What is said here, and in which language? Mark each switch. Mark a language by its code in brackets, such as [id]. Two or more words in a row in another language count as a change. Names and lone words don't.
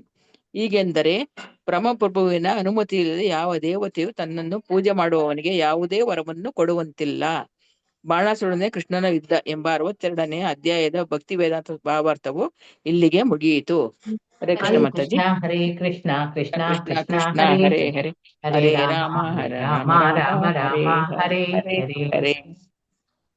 [kn] ಹೀಗೆಂದರೆ ಪರಮಪ್ರಭುವಿನ ಅನುಮತಿ ಇಲ್ಲದೆ ಯಾವ ದೇವತೆಯು ತನ್ನನ್ನು ಪೂಜೆ ಮಾಡುವವನಿಗೆ ಯಾವುದೇ ವರವನ್ನು ಕೊಡುವಂತಿಲ್ಲ. ಬಾಣಾಸುರನೇ ಕೃಷ್ಣನ ಯುದ್ಧ ಎಂಬ 62ನೇ ಅಧ್ಯಾಯದ ಭಕ್ತಿ ವೇದಾಂತ ಭಾವಾರ್ಥವು ಇಲ್ಲಿಗೆ ಮುಗಿಯಿತು. ಹರೇ ಕೃಷ್ಣ ಮಾತಾಜಿ. [sa] ಹರೇ ಕೃಷ್ಣ ಕೃಷ್ಣ ಕೃಷ್ಣ ಕೃಷ್ಣ ಕೃಷ್ಣ ಹರೇ ಹರೇ ಹರೇ ಹರೇ ಹರೇ ರಾಮ ರಾಮ ಹರೇ ರಾಮ ರಾಮ ರಾಮ ರಾಮ ಹರೇ ರಾಮ ಹರೇ ಹರೇ ಹರೇ ಹರೇ. ಹರೇ.